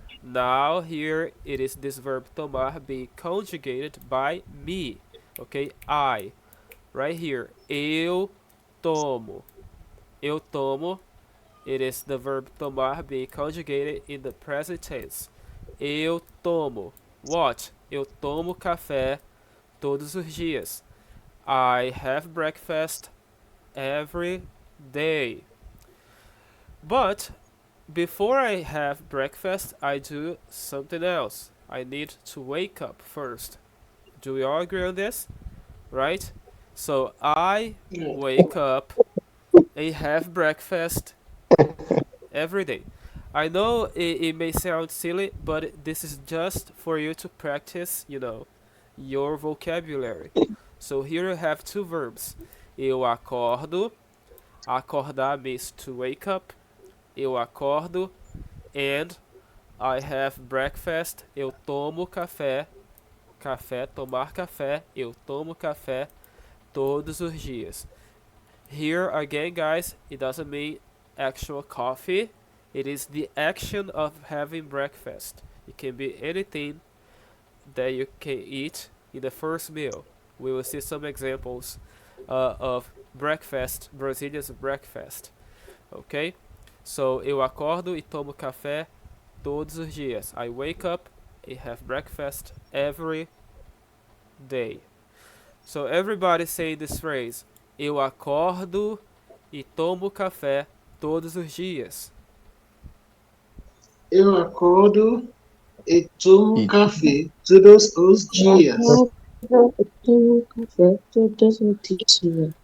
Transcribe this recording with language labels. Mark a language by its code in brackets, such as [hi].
[en] Now here it is this verb tomar being conjugated by me. Okay, I. Right here, [pt] eu tomo. Eu tomo, [en] it is the verb tomar being conjugated in the present tense. [pt] Eu tomo. What? Eu tomo café todos os dias. [en] I have breakfast every day. But before I have breakfast, I do something else. I need to wake up first. Do we all agree on this? Right? So I Yes. wake up and have breakfast every day. I know it may sound silly, but this is just for you to practice, your vocabulary. So here you have two verbs. [pt] Eu acordo. [en] Acordar means to wake up. [pt] Eu acordo. [en] And I have breakfast. [pt] Eu tomo café. Café, tomar café. Eu tomo café todos os dias. [en] Here again, guys, it doesn't mean actual coffee. It is the action of having breakfast. It can be anything that you can eat in the first meal. We will see some examples of breakfast, Brazilian's breakfast. Okay? [pt] So, eu acordo e tomo café todos os dias. [en] I wake up and have breakfast every day. So, everybody say this phrase. [pt] Eu acordo e tomo café todos os dias. Eu acordo e tomo E café todos os dias. Tomo café todos os dias.